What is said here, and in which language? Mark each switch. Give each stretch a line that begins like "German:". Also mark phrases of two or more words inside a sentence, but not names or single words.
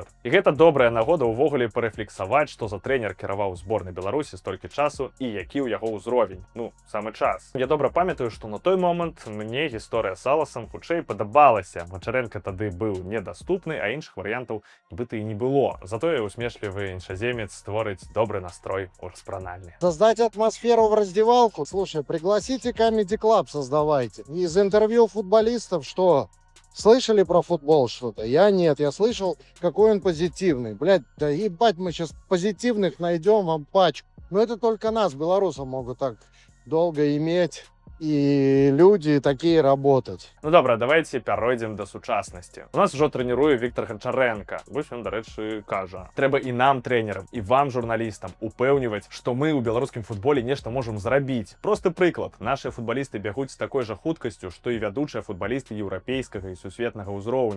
Belarusian: І гэта добрая нагода ўвогуле парэфлексаваць, што за трэнер кіраваў зборнай Беларусі столькі часу і які ў яго ўзровень. Ну, самы час. Я добра памятаю, што на той момант мне гісторыя з Саласам хутчэй падабалася. Мачарэнка тады быў недаступны, а іншых варыянтаў нібыта і не было. Затое усмешлівы іншаземец створыць добры настрой у распранальні.
Russian: Создать атмосферу в раздевалку? Слушай, пригласите Comedy Club, создавайте. Из интервью футболистов что? Слышали про футбол что-то? Я нет, я слышал, какой он позитивный. Блядь, да ебать, мы сейчас позитивных найдем вам пачку. Но это только нас, белорусов, могут так долго иметь.
Belarusian: І люди такія работаць. Ну добра, давайте пяройдзем да сучаснасці. У нас ужо трэніруе Віктор Гончаренко. Вось ён, дарэчы, кажа: трэба і нам, трэнерам, і вам, журналістам, упэўніваць, што мы ў беларускім футболе нешта можам зрабіць. Просты прыклад. Нашыя футбалісты бягуць з такой жа хуткасцю, што і вядучыя футбалісты еўрапейскага і сусветнага ўзроўню.